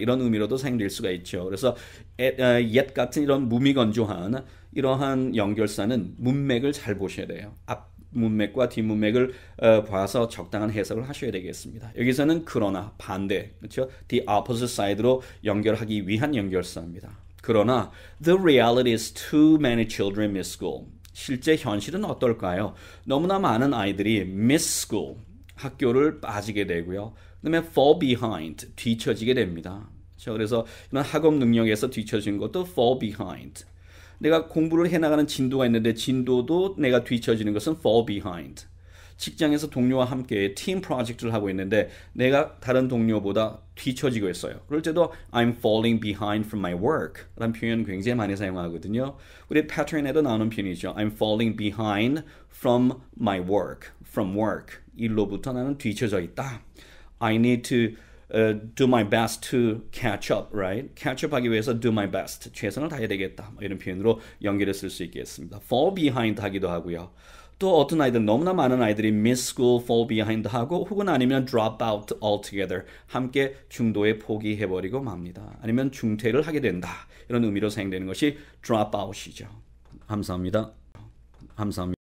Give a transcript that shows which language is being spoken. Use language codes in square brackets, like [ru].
[ko] 이런 의미로도 사용될 수가 있죠. 그래서 yet 같은 이런 무미건조한 이러한 연결사는 문맥을 잘 보셔야 돼요. 앞 문맥과 뒷 문맥을 봐서 적당한 해석을 하셔야 되겠습니다. 여기서는 그러나, 반대, 그렇죠? The opposite side로 연결하기 위한 연결사입니다. 그러나 [en] the reality is too many children miss school. [ko] 실제 현실은 어떨까요? 너무나 많은 아이들이 miss school, 학교를 빠지게 되고요. 그 다음에 fall behind, 뒤처지게 됩니다. 그래서 이런 학업 능력에서 뒤처진 것도 fall behind. 내가 공부를 해나가는 진도가 있는데 진도도 내가 뒤처지는 것은 fall behind. 직장에서 동료와 함께 팀 프로젝트를 하고 있는데 내가 다른 동료보다 뒤처지고 있어요. 그럴 때도 [en] I'm falling behind from my work [ko] 라는 표현 굉장히 많이 사용하거든요. 우리 패턴에도 나오는 표현이죠. [en] I'm falling behind from my work, from work. [ko] 일로부터 나는 뒤처져 있다. [en] I need to do my best to catch up, right? catch up [ko] 하기 위해서 [en] do my best. [ko] 최선을 다해야 되겠다. 이런 표현으로 연결해 쓸 수 있겠습니다. fall behind 하기도 하고요. 또 어떤 아이들, 너무나 많은 아이들이 miss school, fall behind 하고 혹은 아니면 drop out altogether. 함께 중도에 포기해버리고 맙니다. 아니면 중퇴를 하게 된다. 이런 의미로 사용되는 것이 drop out이죠. 감사합니다. 감사합니다.